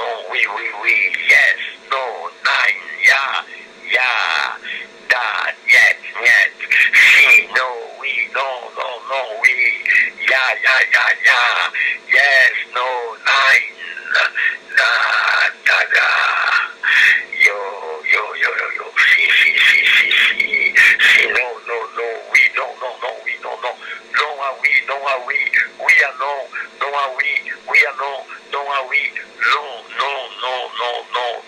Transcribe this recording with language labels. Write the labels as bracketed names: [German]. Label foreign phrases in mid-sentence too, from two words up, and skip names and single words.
[French] oui, oui, oui, [English] yes, no, nine, yeah, [Russian] da, niet, [English] si, no, oui, no, no, no, oui, yeah, yes, no, nine, da, yo, si, no, [French] oui, no, oui, no, non, ah, oui, ah, non, ah, oui, ah, non, ah, oui, non,